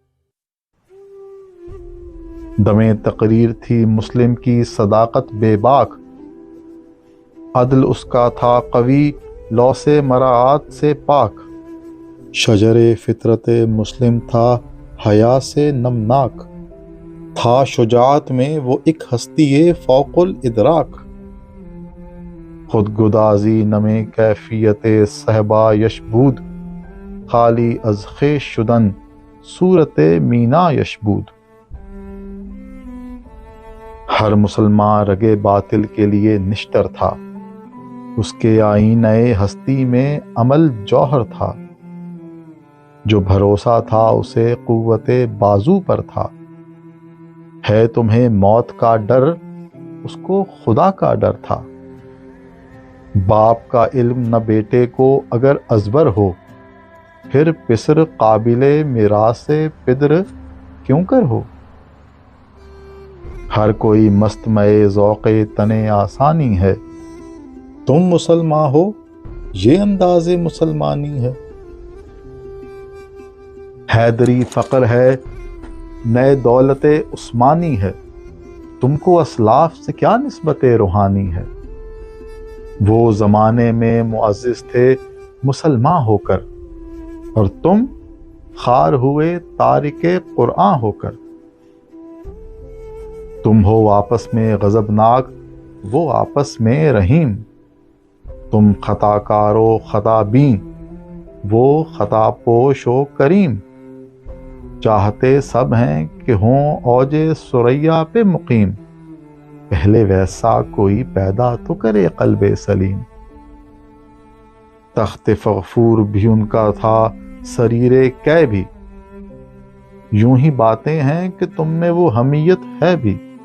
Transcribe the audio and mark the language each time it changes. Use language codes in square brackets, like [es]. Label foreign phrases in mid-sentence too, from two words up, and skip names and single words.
[ur] دمیں تقریر تھی مسلم کی صداقت بے باک، عدل اس کا تھا قوی لو سے مراعات سے پاک، شجر فطرت مسلم تھا حیا سے نمناک، تھا شجاعت میں وہ ایک ہستی فوق الادراک۔ [fa] خود گدازی نمے کیفیت صحبا یشبود، خالی از خویش شدن صورت مینا یشبود۔ [ur] ہر مسلمان رگے باطل کے لیے نشتر تھا، اس کے آئینہ ہستی میں عمل جوہر تھا، جو بھروسہ تھا اسے قوت بازو پر تھا۔ ہے تمہیں موت کا ڈر، اس کو خدا کا ڈر تھا۔ باپ کا علم نہ بیٹے کو اگر ازبر ہو، پھر پسر قابل میراث پدر کیوں کر ہو۔ ہر کوئی مست مئے ذوق تن آسانی ہے، تم مسلمان ہو یہ انداز مسلمانی ہے۔ حیدری فقر ہے نئے دولت عثمانی ہے، تم کو اسلاف سے کیا نسبت روحانی ہے۔ وہ زمانے میں معزز تھے مسلمان ہو کر، اور تم خار ہوئے تارک قرآن ہو کر۔ تم ہو آپس میں غضبناک، وہ آپس میں رحیم۔ تم خطا کار و خطا بین، وہ خطا پوش و کریم۔ چاہتے سب ہیں کہ ہوں اوج ثریا پہ مقیم، پہلے ویسا کوئی پیدا تو کرے قلب سلیم۔ تخت فغفور بھی ان کا تھا، سریر کی بھی، یوں ہی باتیں ہیں کہ تم میں وہ حمیت ہے بھی۔